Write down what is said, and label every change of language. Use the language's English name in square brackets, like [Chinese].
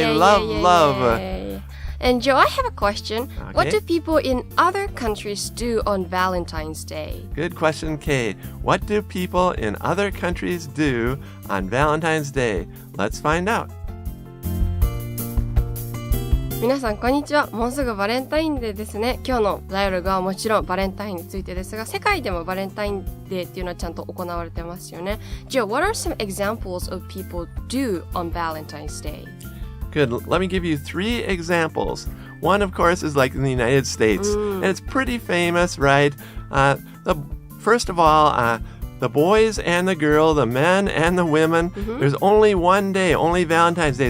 [English] Yay, love. And Joe, I have a question. Okay. What do people in other countries do on Valentine's Day? Good question, Kay. What do people in other countries do on Valentine's Day? Let's find out. [Japanese] 皆さんこんにちは。もうすぐバレンタインデーですね。今日のダイアログはもちろんバレンタインについてですが、世界でもバレンタインデーっていうのはちゃんと行われてますよね。 [English] Joe, what are some examples of people do on Valentine's Day? Good. Let me give you 3 examples. One, of course, is like in the United States, and it's pretty famous, right? First of all, the boys and the girl, the men and the women, there's only one day, only Valentine's Day.